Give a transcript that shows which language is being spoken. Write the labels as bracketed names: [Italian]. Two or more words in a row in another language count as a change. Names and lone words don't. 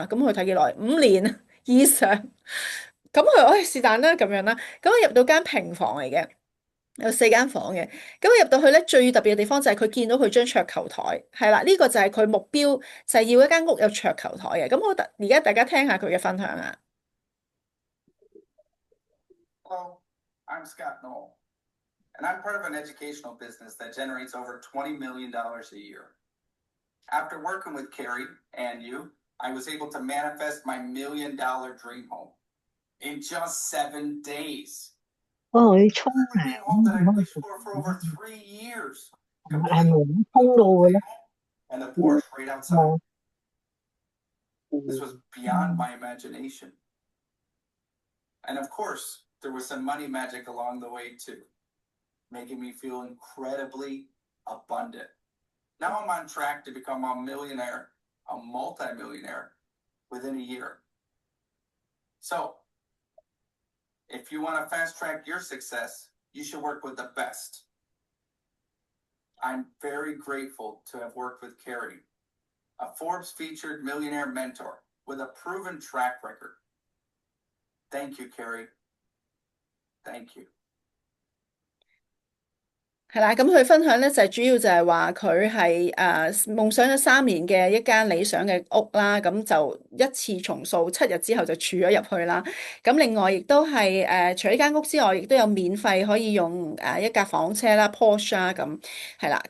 [Cantonese] 咁佢睇幾耐？5年以上。咁佢話是但啦咁樣啦。咁我入到間平房嚟嘅。有4間房嘅，咁我入到去咧，最特別嘅地方就係佢見到佢張桌球台，係啦，呢個就係佢目標，就係要一間屋有桌球台嘅。咁而家大家聽下佢嘅分享啊。 [English] Hello, I'm Scott Knoll, and I'm part of an educational business that generates over $20 million a year. After working with Carrie and you, I was able to manifest my $1 million dream home in just 7 days. [Cantonese] 我同佢沖 [English] A [Cantonese] 涼 [English] dream home that I [Cantonese] 咁 [English] wished for over 3 years. [Cantonese] 係 [English] Complete [Cantonese] 咪 [English] with [Cantonese] 沖 [English] a [Cantonese] 到 [English] pool [Cantonese] 嘅咧？ [English] table and a Porsche right outside. [Cantonese] 我 [English] This was beyond my imagination. And of course, there was some money magic along the way too, making me feel incredibly abundant. Now I'm on track to become a millionaire, a multimillionaire within a year. So, if you want to fast track your success, you should work with the best. I'm very grateful to have worked with Carrie, a Forbes featured millionaire mentor with a proven track record. Thank you, Carrie. Thank you. [Cantonese] 係啦，咁佢分享咧就係主要就係話佢係夢想咗3年嘅一間理想嘅屋啦，咁就一次重塑7日之後就住咗入去啦。咁另外亦都係除咗呢間屋之外，亦都有免費可以用一架房車啦 Porsche 啦，咁係啦。